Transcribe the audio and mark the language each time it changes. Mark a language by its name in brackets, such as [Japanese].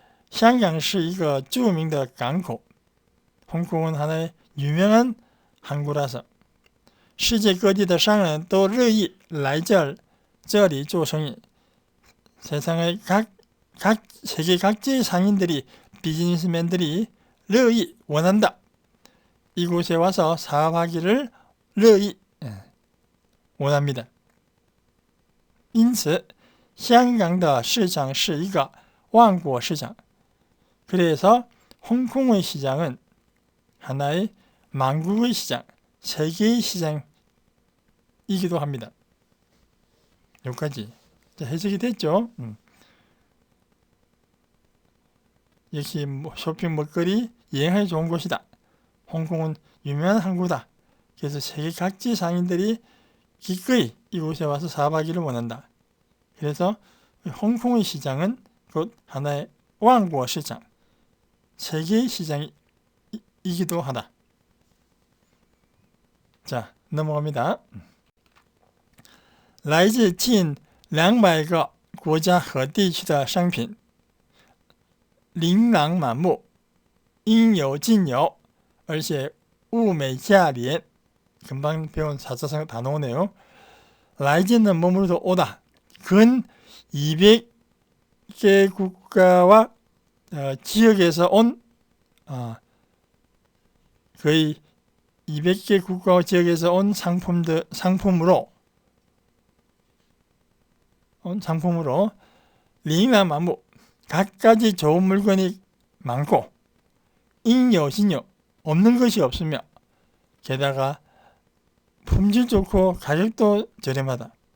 [Chinese] 香港是一个著名的港口. [Korean] 홍콩은 하나의 유명한 항구라서 [Chinese] 世界各地的商人都乐意来这里做生意. [Korean] 세상의 세계 각지의 상인들이 비즈니스맨들이乐意 원한다. 이곳에 와서 사업하기를 乐意 원합니다. [Chinese] 因此香港的市场是一个万国市场. [Korean] 그래서 홍콩의 시장은 하나의 만국의 시장, 세계의 시장이기도 합니다. 여기까지 해석이 됐죠? 역시 쇼핑, 먹거리, 여행하기 좋은 곳이다. 홍콩은 유명한 항구다. 그래서 세계 각지 상인들이 기꺼이 이곳에 와서 사업하기를 원한다. 그래서 홍콩의 시장은 곧 하나의 왕국 시장, 세계의 시장이기도 하다. 자, 넘어갑니다. [Chinese] 来自近200个国家和地区的商品 琳琅满目, 应有尽有, 而且物美价廉. [Korean] 금방 배운 사자성어 다 나오네요. 来自는 머무르다 오다. 근 200개 국가와 지역에서 온 거의 200개 국가와 지역에서 온 상품으로 링라만무 각가지 좋은 물건이 많고 인여신여 없는 것이 없으며 게다가 품질 좋고 가격도 저렴하다.